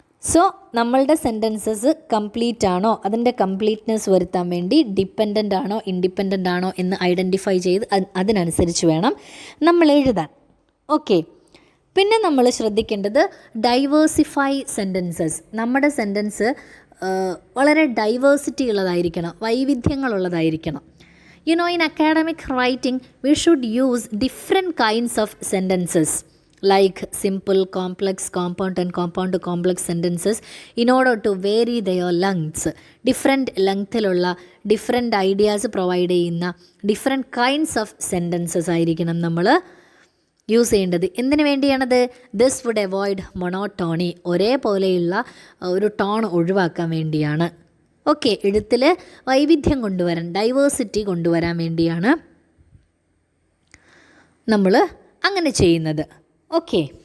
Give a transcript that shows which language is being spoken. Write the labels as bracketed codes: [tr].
[ml] So നമ്മളുടെ sentences complete ആണോ, അതിൻ്റെ കംപ്ലീറ്റ്നെസ് വരുത്താൻ വേണ്ടി ഡിപ്പെൻഡൻ്റ് ആണോ ഇൻഡിപെൻഡൻ്റ് ആണോ എന്ന് ഐഡൻറ്റിഫൈ ചെയ്ത് അതിനനുസരിച്ച് വേണം നമ്മൾ എഴുതാൻ. ഓക്കെ. പിന്നെ നമ്മൾ ശ്രദ്ധിക്കേണ്ടത് ഡൈവേഴ്സിഫൈ സെൻറ്റൻസസ്. നമ്മുടെ സെൻറ്റൻസ് വളരെ ഡൈവേഴ്സിറ്റി ഉള്ളതായിരിക്കണം, വൈവിധ്യങ്ങളുള്ളതായിരിക്കണം. [en] You know, in academic writing we should use different kinds of sentences like simple, complex, compound and compound complex sentences in order to vary their lengths. [ml] Different lengthലുള്ള different ideas provide ചെയ്യുന്ന [en] different kinds of sentences [ml] ആയിരിക്കണം നമ്മൾ use ചെയ്യേണ്ടത്. എന്തിനു വേണ്ടിയാണത്? [en] this would avoid monotony, [ml] ഒരേപോലെയുള്ള ഒരു tone ഒഴിവാക്കാൻ വേണ്ടിയാണ്. Okay, എഴുത്തിൽ വൈവിധ്യം കൊണ്ടുവരാൻ, ഡൈവേഴ്സിറ്റി കൊണ്ടുവരാൻ വേണ്ടിയാണ് നമ്മൾ അങ്ങനെ ചെയ്യുന്നത്. ഓക്കെ.